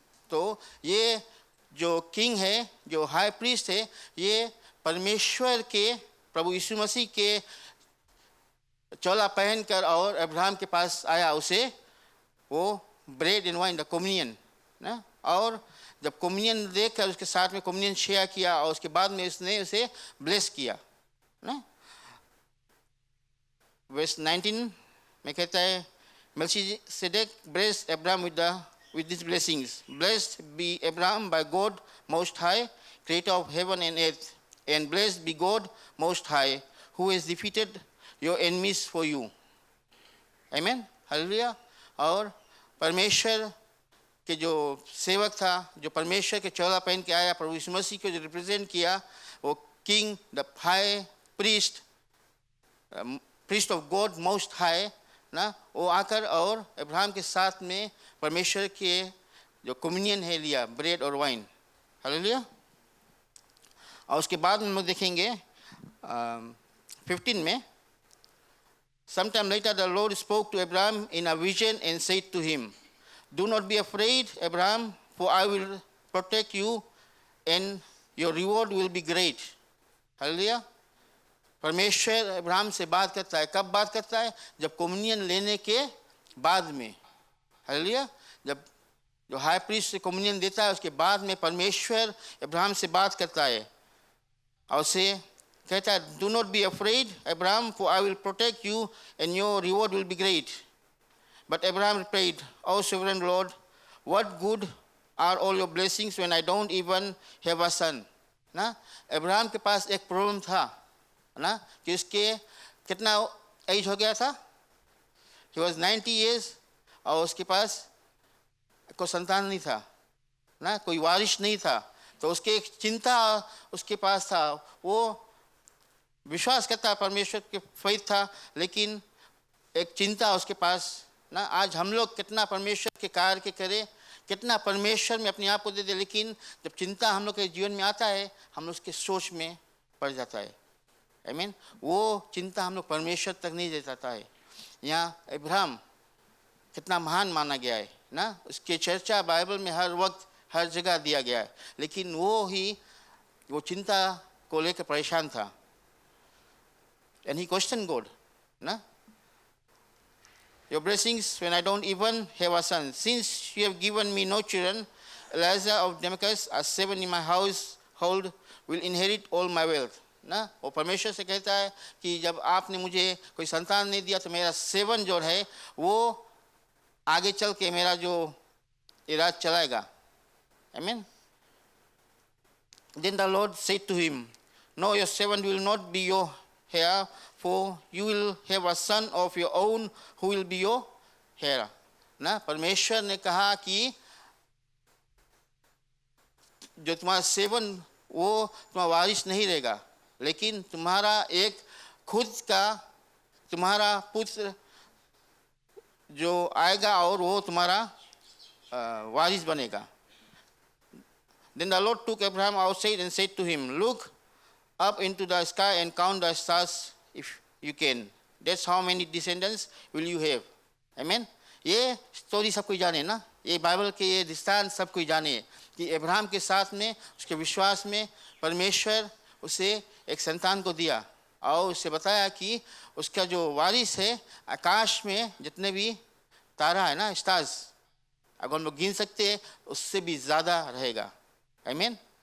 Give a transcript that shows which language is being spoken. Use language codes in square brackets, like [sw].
[hi] तो ये जो किंग है, जो हाई प्रीस्ट है, ये परमेश्वर के प्रभु यीशु मसीह के चोला पहनकर और अब्राहम के पास आया, उसे वो bread and wine the communion ना, और जब कम्युनियन देखकर उसके साथ में कम्युनियन शेयर किया और उसके बाद में उसने उसे ब्लेस किया ना। वर्स 19 में कहता है, [en] Melchizedek blessed Abraham with these blessings. Blessed be Abraham by God Most High, creator of heaven and earth. And blessed be God Most High, who has defeated your enemies for you. Amen. Hallelujah. [hi] और परमेश्वर के जो सेवक था, जो परमेश्वर के चौला पहन के आया, प्रभु यीशु मसीह को जो रिप्रेजेंट किया, वो king, the high priest, [en] priest of God most high [hi] ना, वो आकर और अब्राहम के साथ में परमेश्वर के जो कम्युनियन है लिया, ब्रेड और वाइन. हालेलुया. और उसके बाद हम लोग देखेंगे 15 में, [en] sometime later the Lord spoke to Abraham in a vision and said to him, do not be afraid, Abraham, for I will protect you and your reward will be great. Hallelujah. [hi] परमेश्वर Abraham से बात करता है. कब बात करता है? जब कम्युनियन लेने के बाद में. हालेलुया. जब जो हाई प्रीस्ट से कम्युनियन देता है, उसके बाद में परमेश्वर अब्राहम से बात करता है और उसे कहता है, [en] do not be afraid, Abraham, for I will protect you and your reward will be great. But Abraham replied, O sovereign Lord, what good are all your blessings when I don't even have a son? [hi] ना, Abraham के पास एक problem था ना, कि उसके कितना as हो गया था? [en] He was 90 years [hi] और उसके पास कोई संतान नहीं था ना, कोई वारिस नहीं था. तो उसके एक चिंता उसके पास था. वो विश्वास करता परमेश्वर के फेथ था, लेकिन एक चिंता उसके पास ना. आज हम लोग कितना परमेश्वर के कार्य के करें, कितना परमेश्वर में अपने आप को दे दे, लेकिन जब चिंता हम लोग के जीवन में आता है, हम लोग उसके सोच में पड़ जाता है. आमीन. वो चिंता हम लोग परमेश्वर तक नहीं दे जाता है. यहाँ अब्राहम कितना महान माना गया है ना, उसकी चर्चा बाइबल में हर वक्त हर जगह दिया गया है, लेकिन वो चिंता को लेकर परेशान था. [en] And he questioned God, na? Your blessings when I don't even have a son. Since you have given me no children, Eliezer of Damascus, a servant in my household, will inherit all my wealth. [hi] ना, वो परमेश्वर से कहता है कि जब आपने मुझे कोई संतान नहीं दिया, तो मेरा सेवन जो है वो आगे चल के मेरा जो इराद चलाएगा. Amen. [en] Then the Lord said to him, no, your servant will not be your heir, for you will have a son of your own who will be your heir. [hi] ना, परमेश्वर ने कहा कि जो तुम्हारा सेवन वो तुम्हारा वारिस नहीं रहेगा, लेकिन तुम्हारा एक खुद का तुम्हारा पुत्र जो आएगा और वो तुम्हारा वारिस बनेगा. [en] Then the Lord took Abraham outside and said to him, look up into the sky and count the stars if you can. That's how many descendants will you have. Amen. [hi] ये स्टोरी सब कोई जाने ना, ये Bible के ये दृष्टांत सब कोई जाने कि अब्राहम के साथ में उसके विश्वास में परमेश्वर उसे एक संतान को दिया और उसे बताया कि उसका जो वारिस है आकाश में जितने भी तारा है ना, स्टार्स, अगर हम लोग गिन सकते हैं उससे भी ज़्यादा रहेगा. आमीन.